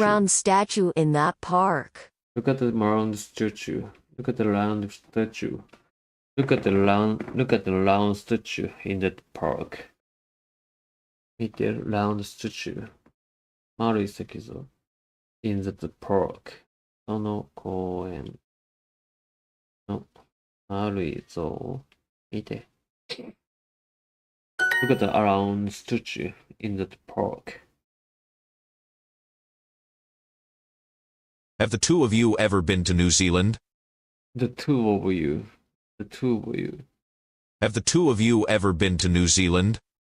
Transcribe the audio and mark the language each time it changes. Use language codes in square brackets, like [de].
[en] round statue in that park. Look at the round statue. Look at the round statue. Look at the round statue in that park. [ja] 見て、 [en] round statue. [ja] 丸い石像 [en] in that park. [ja] その公園の丸い像を見て。 [en] Look at the round statue in that park. Have the two of you ever been to New Zealand? The two of you. Have the two of you ever been to New Zealand?